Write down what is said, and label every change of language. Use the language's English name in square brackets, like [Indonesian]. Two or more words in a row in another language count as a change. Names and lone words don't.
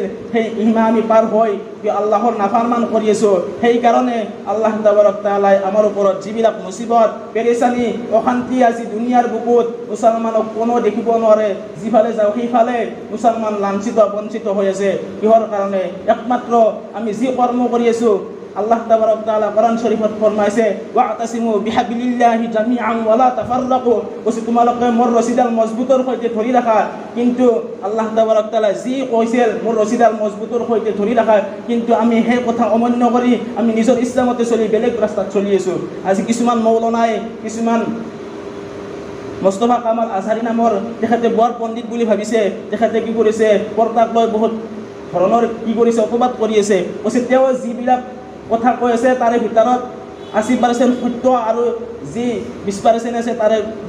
[Assamese] সেই সীমা আমি পাৰ হৈ আল্লাহৰ নাফৰমান কৰি আছো সেই কাৰণে [Arabic] الله تبارك وتعالى [Assamese] আমাৰ ওপৰত যিবিলাক মুসিবত পেৰেচানি অশান্তি আজি দুনিয়াৰ বুকুত মুছলমানক কোনো দেখিব নোৱাৰে যিফালে যাওঁ সেইফালে মুছলমান লাঞ্ছিত বঞ্চিত হৈ আছে কিহৰ কাৰণে একমাত্ৰ আমি যি কৰ্ম কৰি আছো [Arabic] الله تبارك وتعالى [Assamese] কোৰাণ শৰীফত ফৰমাইছে [Arabic] واعتصموا بحبل الله جميعا ولا تفرقوا [Assamese] কৈছে তোমালোকে মোৰ ৰছীডাল মজবুতৰ সৈতে ধৰি ৰাখা কিন্তু [Arabic] الله تبارك وتعالى [Assamese] যি কৈছিল মোৰ ৰছীডাল মজবুতৰ সৈতে ধৰি ৰাখা কিন্তু আমি সেই কথা অমান্য কৰি আমি নিজৰ ইছলামতে চলি বেলেগ ৰাস্তাত চলি আছো আজি কিছুমান মৌলনাই কিছুমান মুস্তাফা কামাল আজহাৰী নামৰ তেখেতে বৰ পণ্ডিত বুলি ভাবিছে তেখেতে কি কৰিছে পৰ্দাক লৈ বহুত ধৰণৰ কি কৰিছে অপবাদ কৰি আছে কৈছে তেওঁ যিবিলাক কথা কৈ আছে তাৰে ভিতৰত 80% সত্য আৰু যি 20% আছে তাৰে